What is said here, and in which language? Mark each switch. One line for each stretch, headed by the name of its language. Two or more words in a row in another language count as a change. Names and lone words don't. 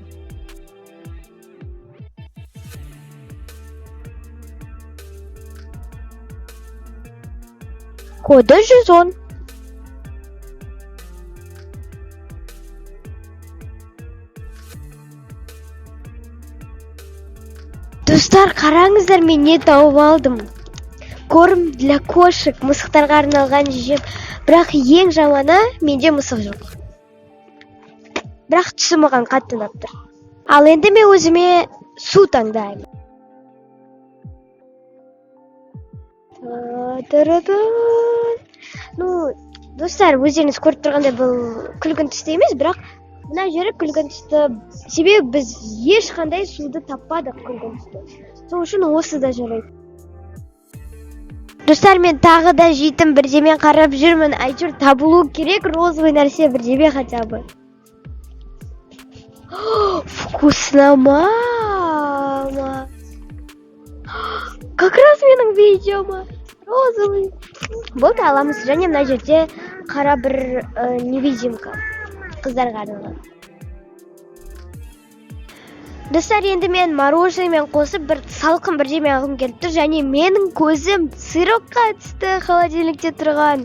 Kazakh: Коды 110. Достар, қараңыздар, мен не тауып алдым.
Russian: Корм для кошек,
Kazakh: мысықтарға арналған жем. Бірақ ең жаманы, менде мысық жоқ. Бірақ түсі маған қатты ұнап тұр. Ал енді мен өзіме су таңдаймын. Достар, өздеріңіз көріп тұрғандай бұл күлгін түсті емес, бірақ мына жері күлгін түсті. Себебі біз ешқандай суды таппадық күлгін түсті. Сол үшін осы да жарайды. Достар, мен тағы да жейтін бірдеме қарап жүрмін. Әйтеуір табылу керек розовый нәрсе бірдеме
Russian: хотя бы. Вкусно, мама! Как раз
Kazakh: менің видеома розовый. Болды, аламыз. Және мына жерде қара бір невидимка қыздарға арналған. Достар, енді мен мороженыймен қосып бір салқын бірдеме алғым келіп тұр. Және менің көзім сырокқа түсті, холодильникте тұрған.